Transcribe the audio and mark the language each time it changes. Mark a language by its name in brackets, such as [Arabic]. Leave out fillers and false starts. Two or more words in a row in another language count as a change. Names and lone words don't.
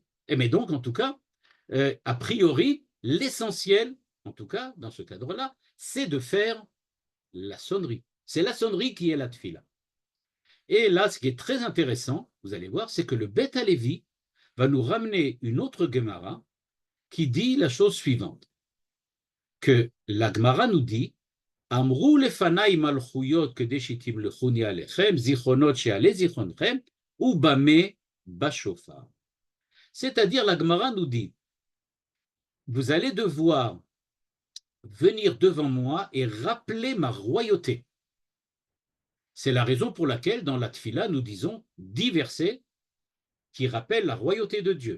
[French] Mais donc, en tout cas, a priori, l'essentiel, en tout cas, dans ce cadre-là, c'est de faire la sonnerie. C'est la sonnerie qui est la tfila. Et là, ce qui est très intéressant, vous allez voir, c'est que le Beth Alevi va nous ramener une autre Gemara qui dit la chose suivante, que la Gemara nous dit [Hebrew] אמרו לפניי מלכויות כדי שתמלכוני עליכם, זיכרונות שיעלה זיכרונכם, ובמה בשופר. [French] C'est-à-dire, la Gemara nous dit, vous allez devoir venir devant moi et rappeler ma royauté. C'est la raison pour laquelle, dans la Tfila, nous disons 10 versets qui rappellent la royauté de Dieu.